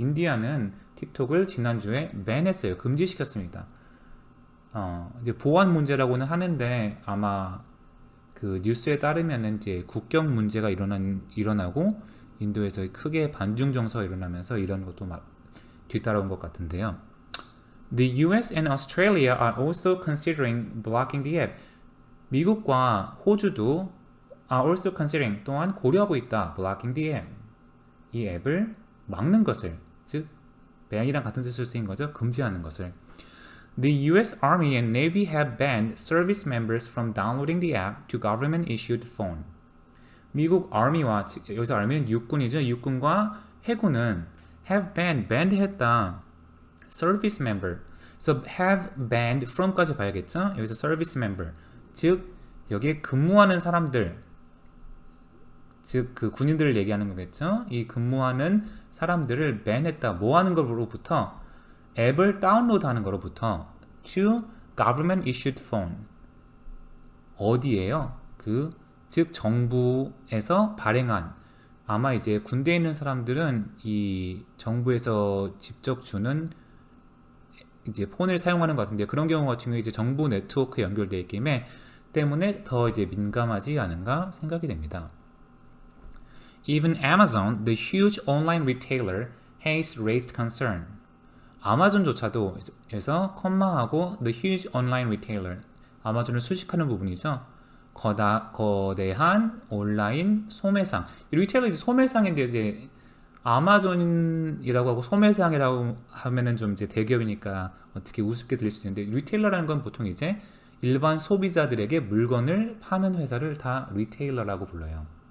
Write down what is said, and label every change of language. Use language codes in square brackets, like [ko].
[ko] 인디아는 틱톡을 지난주에 ban했어요. 금지시켰습니다. 이제 보안 문제라고는 하는데 아마 그 뉴스에 따르면은 이제 국경 문제가 일어나고 인도에서 크게 반중 정서가 일어나면서 이런 것도 막 뒤따라온 것 같은데요. [en] The US and Australia are also considering blocking the app. [ko] 미국과 호주도 [en] are also considering, [ko] 또한 고려하고 있다. [en] blocking the app. [ko] 이 앱을 막는 것을, 즉 ban이랑 같은 뜻으로 쓰인 거죠. 금지하는 것을. [en] The US Army and Navy have banned service members from downloading the app to government-issued phone. [ko] 미국 Army와, 여기서 Army는 육군이죠. 육군과 해군은 [en] have banned [ko] 했다. [en] service member. So have banned from까지 봐야겠죠. [ko] 여기서 service member, 즉 여기에 근무하는 사람들, 즉 그 군인들을 얘기하는 거겠죠. 이 근무하는 사람들을 ban했다. 뭐 하는 거로부터? 앱을 다운로드하는 거로부터 [en] to government issued phone. [ko] 어디에요? 그 즉 정부에서 발행한 아마 이제 군대에 있는 사람들은 이 정부에서 직접 주는 이제 폰을 사용하는 것 같은데 그런 경우 같은 경우에 이제 정부 네트워크에 연결되어 있기 때문에 더 이제 민감하지 않은가 생각이 됩니다. [en] Even Amazon, the huge online retailer, has raised concern. [ko] 아마존조차도 에서 컴마하고 [en] the huge online retailer [ko] 아마존을 수식하는 부분이죠. 거대한 온라인 소매상. 이 리테일러 이제 소매상인데 이제 아마존이라고 하고 소매상이라고 하면은 좀 이제 대기업이니까 어떻게 우습게 들릴 수 있는데 리테일러라는 건 보통 이제 일반 소비자들에게 물건을 파는 회사를 다 리테일러라고 불러요.